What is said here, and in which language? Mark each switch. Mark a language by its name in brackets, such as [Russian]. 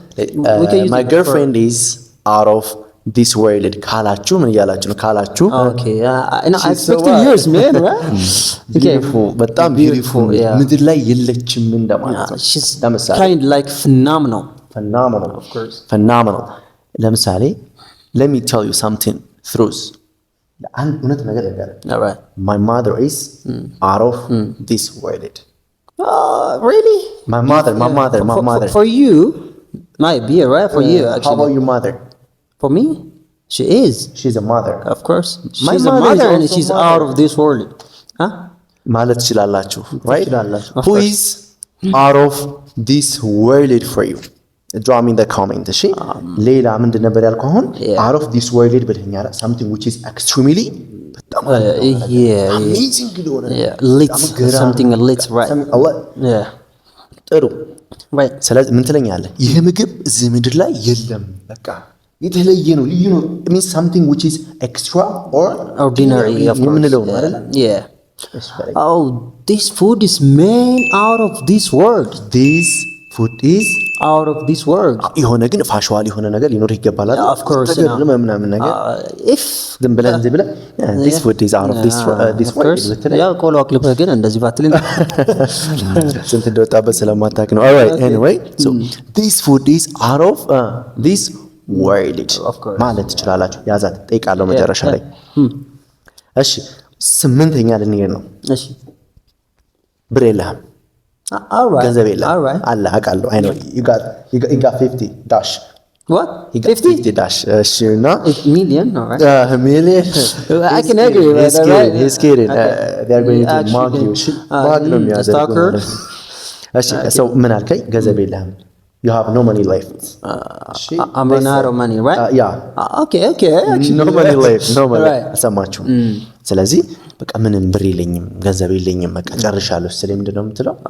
[English] my girlfriend is out of this world [Amharic] ካላችሁ ምን ያላችሁ ነው ካላችሁ [English] okay I expected yours man right [Amharic] beautiful በጣም beautiful ምድር ላይ የለችም እንደማለት ነው [English] she's kind like phenomenal of course phenomenal ለምሳሌ let me tell you something truth [Amharic] አንድ እውነት ነገር ነገር [English] alright my mother is out of this world really my mother for you might be right for you actually how about your mother for me she's a mother of course she's a mother and she's out of this world [Amharic] ማለት ትችላላችሁ [English] right who is out of this world for you draw me in the comment [Amharic] እሺ ሌላ ምንድን ነበር ያልከው አሁን [English] out of this world [Amharic] ብለኛል [English] something which is extremely amazing lit something lit right yeah [Amharic] ጥሩ ስለዚህ ምን ትለኛለህ ይሄ ምግብ እዚህ ምድር ላይ የለም በቃ የተለየ ነው ልዩ ነው [English] it means something which is extra or ordinary [Amharic] የምንለው ነው አይደል [English] yeah oh this food is made out of this world this food is out of this world [Amharic] የሆነ ግን ፋሽዋል የሆነ ነገር ሊኖር ይገባል አይደል [English] of course [Amharic] ምናምን ነገር [English] if [Amharic] ዝም ብለን [English] this food is out of this world [Amharic] ያው ቆሎ አቅልበህ ግን እንደዚህ ባትልኝ ስንት እንደወጣበት ስለማታውቅ ነው [English] alright anyway so this food is out of this world [Amharic] ማለት ትችላላችሁ ያዛት ጠይቃለሁ መጨረሻ ላይ እሺ ስምንተኛ ልንሄድ ነው እሺ ብር የለህም [English] alright [Amharic] ገንዘብ የለህም አለ አውቃለሁ [English] I know you got 50 dash what you got 50 dash እሺ እና million alright million I can agree with that he's kidding they are going to mock you mock [Amharic] ነው የሚያደርጉት እሺ [English] so [Amharic] ምን አልከኝ ገንዘብ የለህም [English] you have no money left I'm running out of money right yeah okay actually no money left no money [Amharic] ሰማችሁ ስለዚህ በቃ ምንም ብር የለኝም ገንዘብ የለኝም በቃ ጨርሻለሁ ስለዚህ ምንድነው የምትለው